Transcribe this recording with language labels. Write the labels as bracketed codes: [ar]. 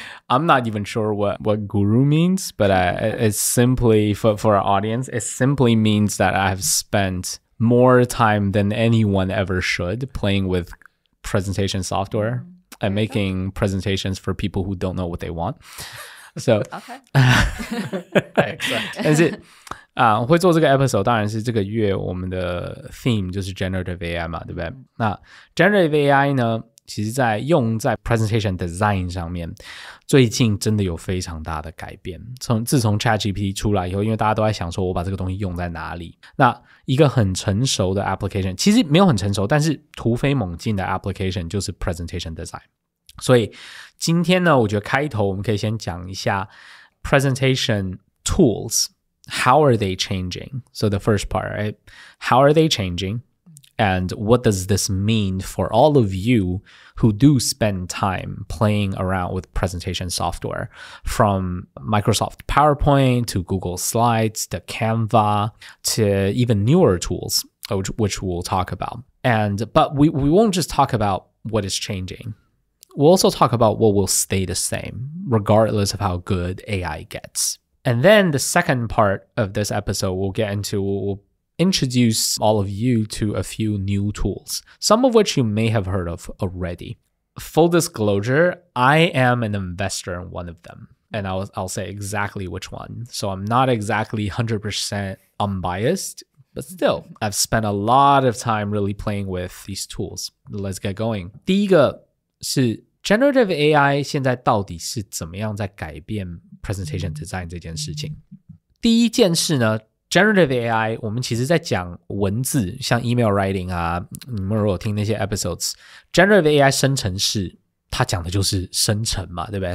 [en] I'm not even sure what guru means, but it's simply, for our audience, it simply means that I have spent more time than anyone ever should playing with presentation software and making presentations for people who don't know what they want. So, Okay. I accept. [zh] 但是会做这个 episode 当然是这个月我们的 theme 就是 generative AI 嘛，对不对？那 generative AI 呢，其实用在 presentation design 上面，最近真的有非常大的改变。自从 ChatGPT 出来以后，因为大家都在想说我把这个东西用在哪里，那一个很成熟的 application， 其实没有很成熟，但是突飞猛进的 application 就是 presentation design。所以今天呢，我觉得开头我们可以先讲一下 presentation tools。 [en] How are they changing? So the first part, right? How are they changing? And what does this mean for all of you who do spend time playing around with presentation software, from Microsoft PowerPoint to Google Slides to Canva to even newer tools, which we'll talk about. But we won't just talk about what is changing. We'll also talk about what will stay the same, regardless of how good AI gets.And then the second part of this episode we'll introduce all of you to a few new tools, some of which you may have heard of already. Full disclosure, I am an investor in one of them, and I'll say exactly which one. So I'm not exactly 100% unbiased, but still, I've spent a lot of time really playing with these tools. Let's get going. [zh] 第一个是Generative AI 现在到底是怎么样在改变 presentation design 这件事情？第一件事呢 ，Generative AI 我们其实在讲文字，像 email writing 啊，你们如果听那些 episodes，Generative AI 生成式，它讲的就是生成嘛，对不对？